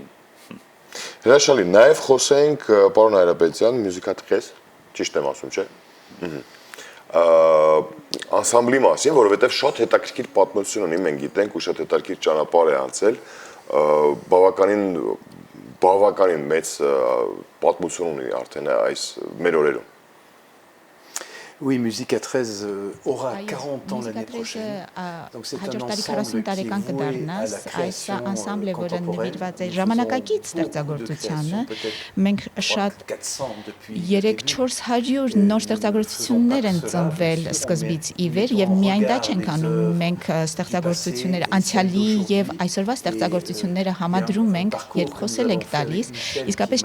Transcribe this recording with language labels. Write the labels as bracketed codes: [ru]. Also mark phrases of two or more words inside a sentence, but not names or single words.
[hy] Հրաշալի, նաև խոսենք, պարոն Հայրապետյան, մյուզիկաթրես, ճիշտ եմ ասում, չէ՞։ Անսամբլի մասին, որովհետև շատ հետաքրքիր պատմություն ունի, մենք գիտենք ու շատ հետաքրքիր ճանապարհ է անցել, բավականին մեծ պատմություն ունի արդեն այս մեր օրերում։ [fr] Oui, Musica 13 aura 40 ans l'année prochaine. Donc c'est un ensemble qui est voué à la création contemporaine. [hy] Ժամանակակից ստեղծագործությանը մենք շատ 300-400 նոր ստեղծագործություններ են ծնվել սկզբից ի վեր եւ միայն դա չենք անում մենք ստեղծագործությունները անցյալի եւ այսօրվա ստեղծագործությունները համադրում ենք երբ խոսել ենք տալիս իսկապես